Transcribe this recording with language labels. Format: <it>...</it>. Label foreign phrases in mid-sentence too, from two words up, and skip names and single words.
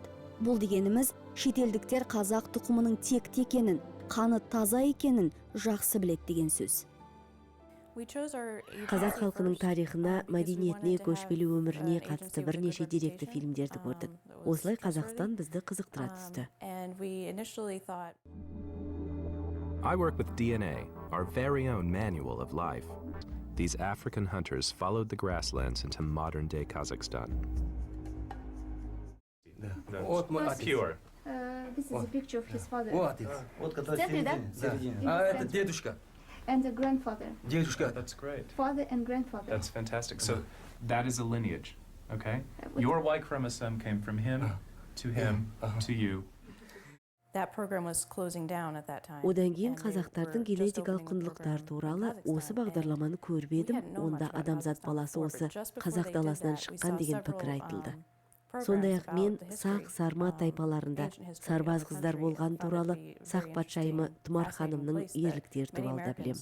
<kk>Бұл дегеніміз, шетелдіктер қазақ тұқымының текті екенін, қаны таза екенін жақсы біледі деген сөз. Қазақ халқының тарихына, мәдениетіне, көшпелі өміріне қатысты бірнеше деректі фильмдерді көрдік. Осылай Қазақстан бізді қызықтыра түсті.</kk> <en>I work with DNA, our very own manual of life. These African hunters followed the grasslands into modern-day Kazakhstan. Pure. This is a picture of his father.</en> <ru>Вот который середине. Это дедушка.</ru> <en>And the grandfather.</en> <ru>Дедушка.</ru> <en>That's great. Father and grandfather. That's fantastic. So that is a lineage, okay? Your Y chromosome came from him, to you. That program was closing down at that time.</en> <kk>Одан кейін қазақтардың генетикалық құндылықтары туралы осы бағдарламаны көріп едім, онда адамзат баласы осы қазақ даласынан шыққан деген пікір айтылды. Сондай-ақ мен сақ сарма тайпаларында сарбаз қыздар болған туралы сақ патшайымы Тұмар ханымның ерліктері туралы да білем.</kk>